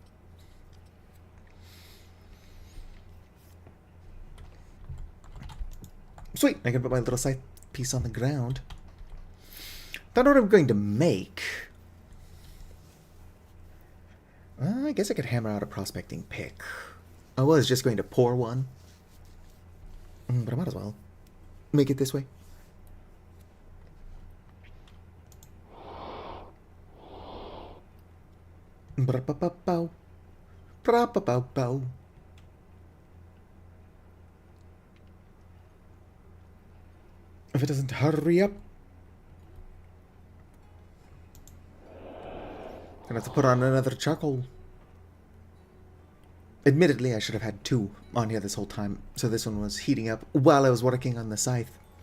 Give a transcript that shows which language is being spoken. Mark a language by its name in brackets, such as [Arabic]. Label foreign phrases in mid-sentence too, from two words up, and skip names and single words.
[English] Sweet, I can put my little scythe piece on the ground. Don't know what I'm going to make. I guess I could hammer out a prospecting pick. I was just going to pour one. But I might as well make it this way. Bra-pa-pa-pow. Bra-pa-pow-pow. If it doesn't hurry up. Gonna have to put on another charcoal. Admittedly, I should have had two on here this whole time, so this one was heating up while I was working on the scythe.